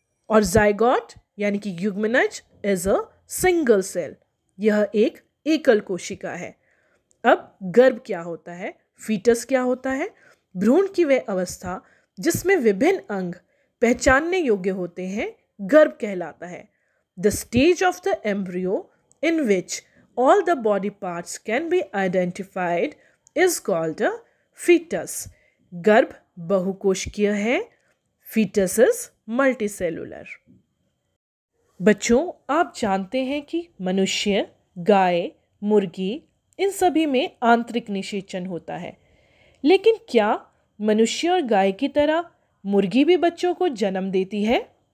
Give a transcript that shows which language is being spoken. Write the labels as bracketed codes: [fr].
[hi] और जाइगोट यानी कि युग्मनज [en] is a single cell, [hi] यह एक एकल कोशिका है। अब गर्भ क्या होता है, फीटस क्या होता है? भ्रूण की वह अवस्था जिसमें विभिन्न अंग पहचानने योग्य होते हैं गर्भ कहलाता है। [en] The stage of the embryo in which all the body parts can be identified is called a fetus। [hi] गर्भ बहुकोशिकीय है, [en] fetus is multicellular। [hi] बच्चों, आप जानते हैं कि मनुष्य, गाय, मुर्गी इन सभी में आंतरिक निषेचन होता है, लेकिन क्या मनुष्य और गाय की तरह मुर्गी भी बच्चों को जन्म देती है?